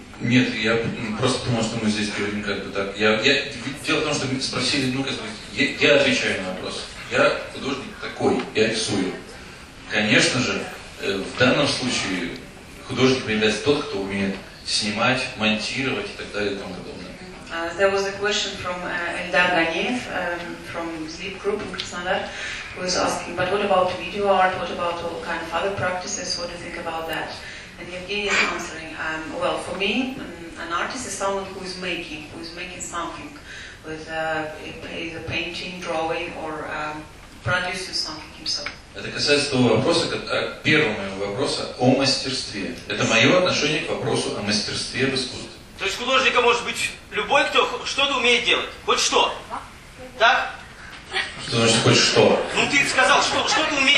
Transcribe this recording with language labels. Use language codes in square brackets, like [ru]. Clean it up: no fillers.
[ru] Нет, я просто думал, что мы здесь говорим как бы так. Дело в том, что спросили, я отвечаю на вопрос. Я художник такой, я рисую. Конечно же, в данном случае художник является тот, кто умеет снимать, монтировать и так далее и тому подобное. [en] There was a question from Eldar Ganev from Sleep Group in Krasnodar, who was asking, but what about video art? What about all kind of other practices? What do you think about that? And Yevgeny is answering, well, for me, an artist is someone who is making something, with either painting, drawing, or producing something himself. [ru] Это касается того вопроса, первого моего вопроса о мастерстве. Это мое отношение к вопросу о мастерстве в искусстве. То есть художником может быть любой, кто что-то умеет делать. Хоть что. Так? Что значит хоть что? Ну ты сказал, что что-то умеет